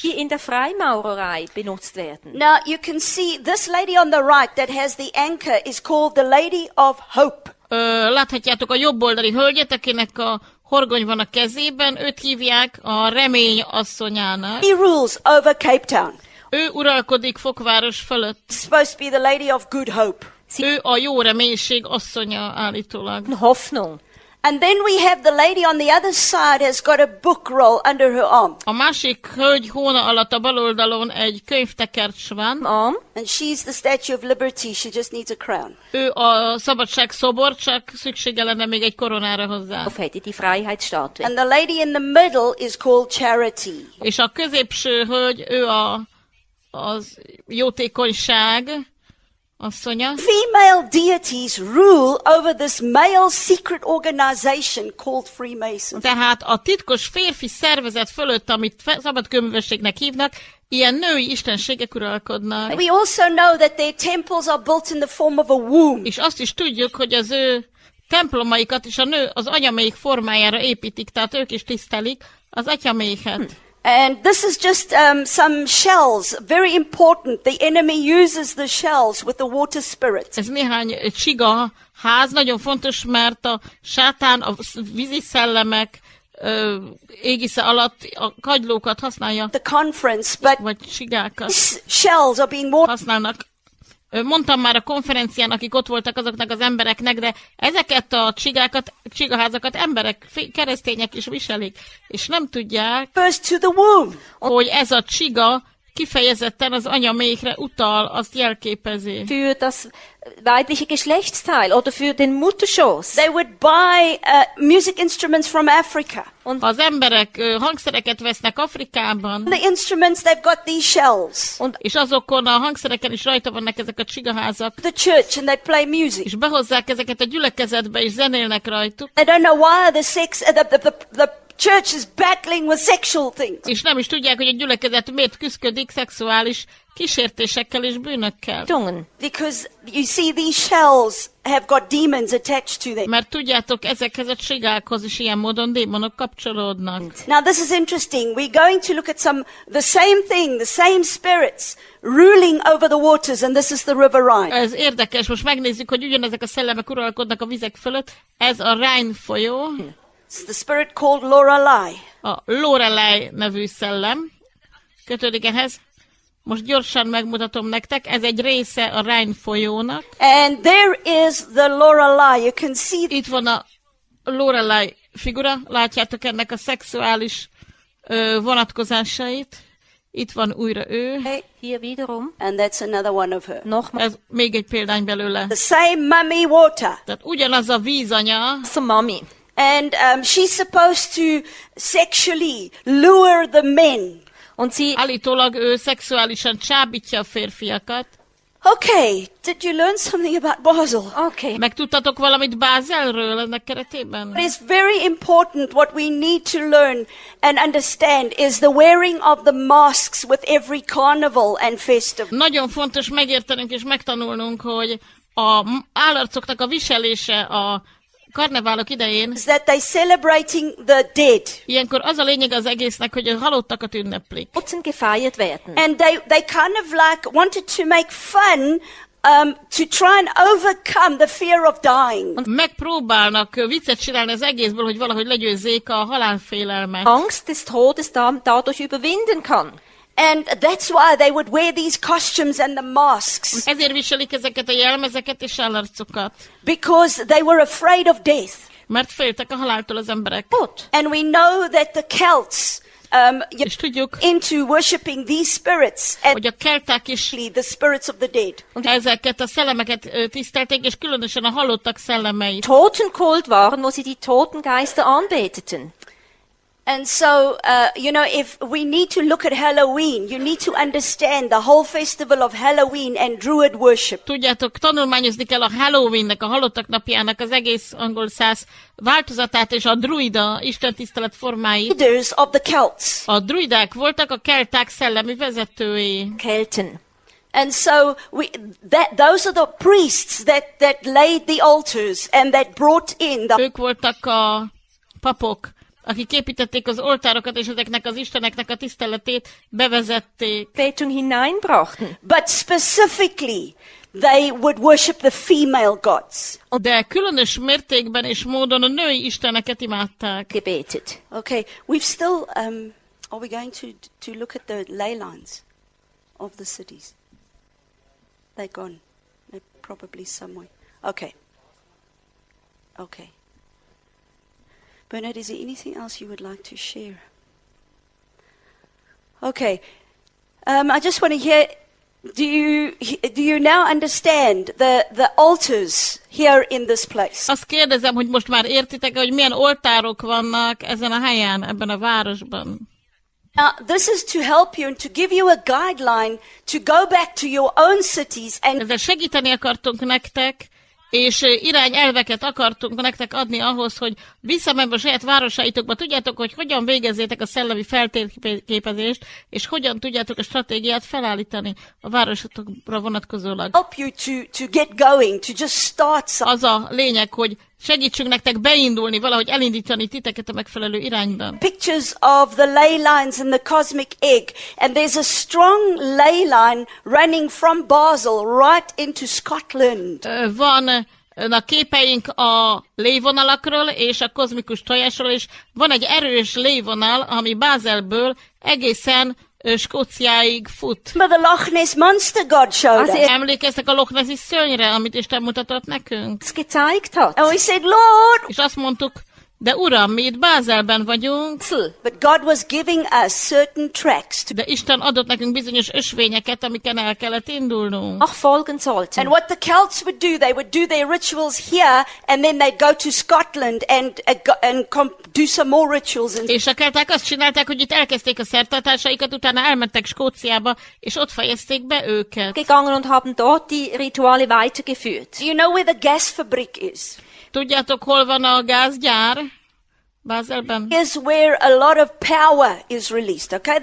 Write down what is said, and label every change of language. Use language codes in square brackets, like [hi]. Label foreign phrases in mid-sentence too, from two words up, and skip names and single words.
[de] Die in der Freimaurerei benutzt werden. [en] Now you can see this lady on the right that has the anchor is called the Lady of Hope. [hu] Láthatjátok a jobb oldali hölgyet, akinek a horgony van a kezében, őt hívják a remény asszonyának. [en] He rules over Cape Town. [hu] Ő uralkodik Fokváros fölött. [en] It's supposed to be the Lady of Good Hope. [hu] Ő a jó reménység asszonya állítólag. [de] Hoffnung. [en] And then we have the lady on the other side has got a book roll under her arm. [hu] A másik hölgy hóna alatt a bal oldalon egy könyvtekercs van. [de] Arm. [en] And she's the Statue of Liberty. She just needs a crown. [hu] Ő a szabadság szobor, csak szüksége lenne még egy koronára hozzá. [de] Auf hätte die Freiheitsstatue. [en] And the lady in the middle is called Charity. [hu] És a középső hölgy, ő az jótékonyság asszonya. [en] Female deities rule over this male secret organization called Freemasons. [hu] Tehát a titkos férfi szervezet fölött, amit szabadkőművességnek hívnak, ilyen női istenségek uralkodnak. [en] We also know that their temples are built in the form of a womb. [hu] És azt is tudjuk, hogy az ő templomaikat is a nő az anyaméh formájára építik, tehát ők is tisztelik az atyaméhet. [en] And this is just some shells, very important. The enemy uses the shells with the water spirits. [hu] Ez néhány csiga ház, nagyon fontos, mert a sátán, a vízi szellemek égisze alatt a kagylókat használja, [en] The conference, but [hu] vagy csigákat [en] shells are being watered. [hu] használnak. Mondtam már a konferencián, akik ott voltak azoknak az embereknek, de ezeket a csigaházakat emberek, keresztények is viselik, és nem tudják, [en] First to the womb. [hu] hogy ez a csiga kifejezetten az anyaméhre utal, azt jelképezi. [de] Für das weibliche Geschlechtsteil oder für den Mutterschoß. [en] They would buy music instruments from Africa. [hu] Ha az emberek hangszereket vesznek Afrikában, [en] The instruments, they've got these shells. [hu] és azokon a hangszereken is rajta vannak ezek a csigaházak, [en] The church, and they play music. [hu] és behozzák ezeket a gyülekezetbe, és zenélnek rajtuk, [en] They don't know why the church is battling with sexual things. [hu] és nem is tudják, hogy a gyülekezet miért küszködik szexuális kísértésekkel és bűnökkel. [en] Because you see, these shells have got demons attached to them. [hu] Mert tudjátok, ezekhez a csigákhoz is ilyen módon démonok kapcsolódnak. [en] Now this is interesting. We're going to look at the same thing, the same spirits ruling over the waters, and this is the river Rhine. [hu] Ez érdekes, most megnézzük, hogy ugyanezek a szellemek uralkodnak a vizek fölött. Ez a Rhine folyó, [en] It's the spirit called Lorelei. [hu] a Lorelei nevű szellem kötődik ehhez. Most gyorsan megmutatom nektek, ez egy része a Rhine folyónak. [en] And there is the Lorelei. You can see [hu] Itt van a Lorelei figura, látjátok ennek a szexuális vonatkozásait. Itt van újra ő. [de] Hier wiederum. [en] and that's another one of her. [de] Nochmal [hu] Ez még egy példány belőle. [en] The same mummy water. [hu] Tehát ugyanaz a vízanya, [de] zur Mami. [en] And she's supposed to sexually lure the men. [de] Und sie [hu] állítólag ő szexuálisan csábítja a férfiakat. [en] Okay, did you learn something about Basel? okay. [hu] Megtudtatok valamit Bázelről ennek keretében? [en] What is very important, what we need to learn and understand is the wearing of the masks with every carnival and festival. [hu] Nagyon fontos megértenünk és megtanulnunk, hogy a állarcoknak a viselése a karneválok idején, [en] Is that they're celebrating the dead. [hu] ilyenkor az a lényeg az egésznek, hogy a halottakat ünneplik. [de] Nutzen gefeiert werden. [en] And they kind of like wanted to make fun to try and overcome the fear of dying. [hu] Megpróbálnak viccet csinálni az egészből, hogy valahogy legyőzzék a halálfélelmet. [de] Angst des Todes dadurch überwinden kann. [en] And that's why they would wear these costumes and the masks. [hu] Ezért viselik ezeket a jelmezeket és állarcokat, [en] Because they were afraid of death. [hu] mert féltek a haláltól az emberek. [en] And we know that the Celts [hu] És tudjuk, [en] into worshipping these spirits and [hu] hogy a kelták is [en] the spirits of the dead. [hu] ezeket a szellemeket tisztelték, és különösen a halottak szellemeit. [de] Totenkult waren, wo sie die Totengeister anbeteten. [en] And so, if we need to look at Halloween, you need to understand the whole festival of Halloween and Druid worship. [hu] Tudjátok, tanulmányozni kell a Halloweennek, a halottak napjának az egész angol száz változatát és a druida istentisztelet formáit. [en] Leaders of the Celts. [hu] A druidák voltak a kelták szellemi vezetői. [de] Kelten. [en] And so those are the priests that laid the altars and that brought in the [hu] Ők voltak a papok, akik építették az oltárokat, és ezeknek az isteneknek a tiszteletét bevezették. [de] Betung hineinbrachten. [en] but specifically they would worship the female gods. [hu] De különös mértékben és módon a női isteneket imádták. [de] Gebetet. [en] Okay, we've still are we going to look at the ley lines of the cities? They're gone. They're probably somewhere. Okay. Bernard, is there anything else you would like to share? Okay. I just want to hear, do you now understand the altars here in this place? [hu] Azt kérdezem, hogy most már értitek, hogy milyen oltárok vannak ezen a helyen, ebben a városban. [en] Now, this is to help you and to give you a guideline to go back to your own cities and [hu] Ezzel segíteni akartunk nektek, és irányelveket akartunk nektek adni ahhoz, hogy visszamenve a saját városaitokba tudjátok, hogy hogyan végezzétek a szellemi feltérképezést, és hogyan tudjátok a stratégiát felállítani a városotokra vonatkozólag. [en] help you to get going, to just start something. [hu] Az a lényeg, hogy segítsünk nektek beindulni, valahogy elindítani titeket a megfelelő irányban. [en] Pictures of the ley lines in the cosmic egg. And there's a strong ley line running from Basel right into Scotland. [hu] Van a képeink a lévonalakról és a kozmikus tojásról, és van egy erős lévonal, ami Bázelből egészen Skóciáig fut. [en] Remember the Loch Ness monster God showed us? [hu] Emlékeztek a Loch Nessi szörnyre, amit Isten mutatott nekünk? [de] es gezeigt hat. [en] And we said, Lord, [hu] És azt mondtuk, de Uram, mi itt Bázelben vagyunk, [en] but God was giving us certain tracks. [hu] de Isten adott nekünk bizonyos ösvényeket, amiken el kellett indulnunk. [de] Nachfolgen sollten. [en] And what the Celts would do, they would do their rituals here, and then they'd go to Scotland and do some more rituals. [hu] És a kelták azt csinálták, hogy itt elkezdték a szertartásaikat, utána elmentek Skóciába, és ott fejezték be őket. [de] Gegangen und haben dort die Rituale weitergeführt. [en] Do you know where the gasfabrik is? [hu] Tudjátok, hol van a gázgyár? Bázelben? [en] Here's where a lot of power is released, okay?